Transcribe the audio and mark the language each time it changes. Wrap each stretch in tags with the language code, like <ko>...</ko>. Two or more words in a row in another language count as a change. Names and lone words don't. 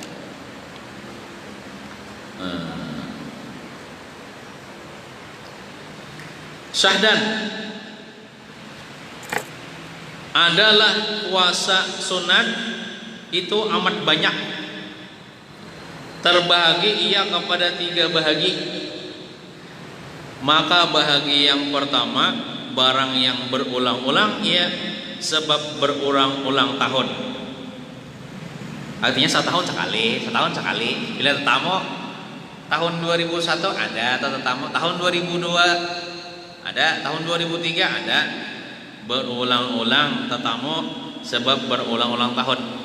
<ms>Syahdan adalah puasa sunat itu amat banyak. Terbahagi ia kepada 3 bahagi. Maka bahagi yang pertama, barang yang berulang-ulang ia sebab berulang-ulang tahun. Artinya setahun sekali. Bila tetamu tahun 2001 ada, atau tetamu tahun 2002 ada, tahun 2003 ada, berulang-ulang tetamu sebab berulang-ulang tahun.</ms>